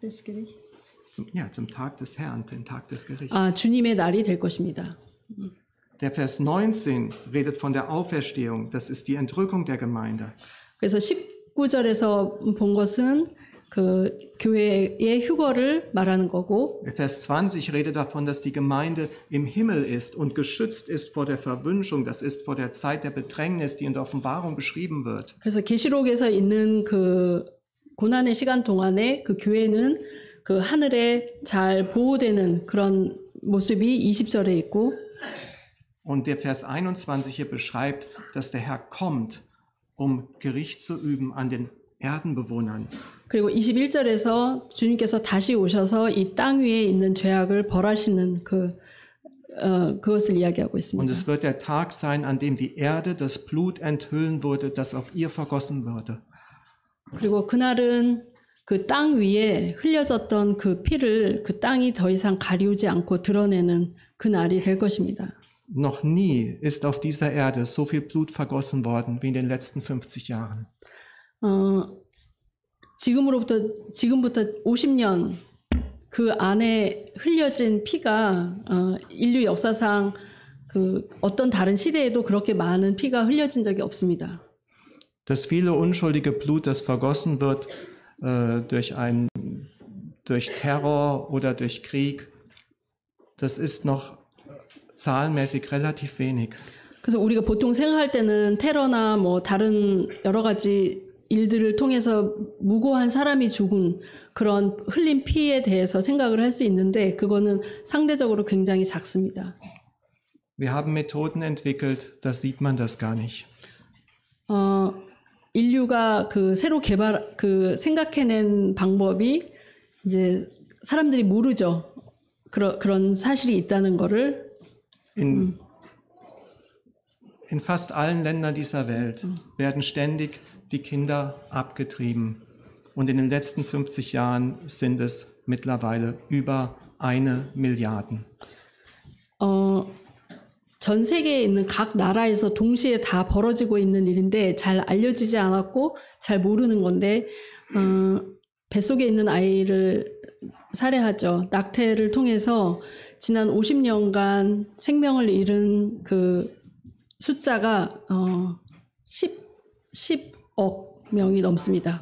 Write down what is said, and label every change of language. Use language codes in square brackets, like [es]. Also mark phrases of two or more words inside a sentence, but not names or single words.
[de] Zum Tag des Herrn, den Tag des Gerichts. [ko] 주님의 날이 될 것입니다. [de] Der Vers 19 redet von der Auferstehung. Das ist die Entrückung der Gemeinde. [ko] 그래서 19절에서 본 것은 그 교회의 휴거를 말하는 거고 [de] Der Vers 20 redet davon, dass die Gemeinde im Himmel ist und geschützt ist vor der Verwünschung. Das ist vor der Zeit der Bedrängnis, die in der Offenbarung beschrieben wird. [ko] 그래서 계시록에서 있는 그 고난의 시간 동안에 그 교회는 그 하늘에 잘 보호되는 그런 모습이 20절에 있고 [de] Und der Vers 21 hier beschreibt, dass der Herr kommt, um Gericht zu üben an den Erdenbewohnern. [ko] 그리고 21절에서 주님께서 다시 오셔서 이 땅 위에 있는 죄악을 벌하시는 그것을 이야기하고 [de] Und [ko] 있습니다. [de] es wird der Tag sein, an dem die Erde das Blut enthüllen würde, das auf ihr vergossen würde. [ko] 그리고 그날은 그 땅 위에 흘려졌던 그 피를 그 땅이 더 이상 가리우지 않고 드러내는 그 날이 될 것입니다. [de] Noch nie ist auf dieser Erde so viel Blut vergossen worden wie in den letzten 50 Jahren. [ko] 지금부터 50년 그 안에 흘려진 피가 인류 역사상 그 어떤 다른 시대에도 그렇게 많은 피가 흘려진 적이 없습니다. [de] Das viele unschuldige Blut, das vergossen wird durch Terror oder durch Krieg, das ist noch zahlenmäßig relativ wenig. [ko] 그래서 우리가 보통 생각할 때는 테러나 뭐 다른 여러 가지 일들을 통해서 무고한 사람이 죽은 그런 흘린 피에 대해서 생각을 할 수 있는데 그거는 상대적으로 굉장히 작습니다. [de] Wir haben Methoden entwickelt, da sieht man das gar nicht. [ko] 인류가 그 새로 생각해낸 방법이 이제 사람들이 모르죠. 그런 사실이 있다는 거를. [de] In fast allen Ländern dieser Welt werden ständig die Kinder abgetrieben. Und in den letzten 50 Jahren sind es mittlerweile über 1 Milliarde. [ko] 전 세계에 있는 각 나라에서 동시에 다 벌어지고 있는 일인데 잘 알려지지 않았고 잘 모르는 건데 뱃속에 있는 아이를 살해하죠. 낙태를 통해서 지난 50년간 생명을 잃은 그 숫자가 10억 명이 넘습니다.